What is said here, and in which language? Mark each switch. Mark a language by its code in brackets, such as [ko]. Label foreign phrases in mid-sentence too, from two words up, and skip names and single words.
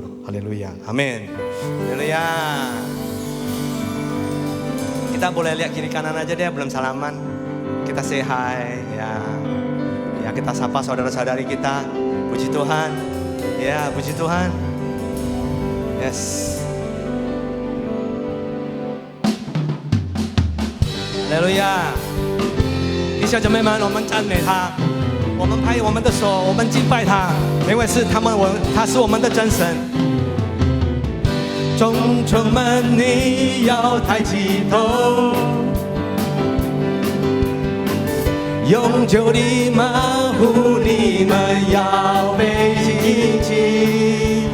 [id] Haleluya. Amin. Haleluya. Kita boleh lihat kiri kanan aja deh, belum salaman. Kita [en] say hi [id] ya. Ya, kita sapa saudara-saudari kita. Puji Tuhan. Ya, puji Tuhan. Yes. [zh] 哈利路亚！弟兄姐妹们，我们赞美他，我们拍我们的手，我们敬拜他，因为是他是我们的真神。众城们，你要抬起头，永久的马户，你们要被提起。